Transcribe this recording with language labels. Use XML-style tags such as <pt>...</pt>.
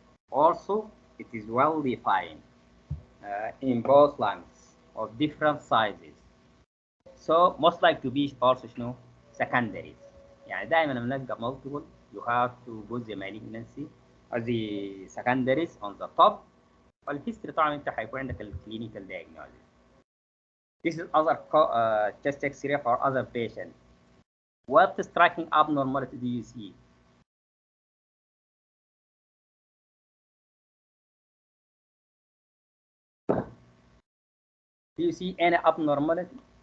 <en>Also, it is well defined in both lungs of different sizes. So most likely to be also</en> <ar>شنو</ar> <en>secondaries.</en> <ar>يعني دائما لما نلقى</ar> <en>multiple you have to put the malignancy or the secondaries on the top.</en> <ar>والhistory طبعا انت حيكون عندك</ar> <en>clinical diagnosis. This is other chest X-ray for other patients. What striking abnormality do you see? Do you see any abnormality?</en>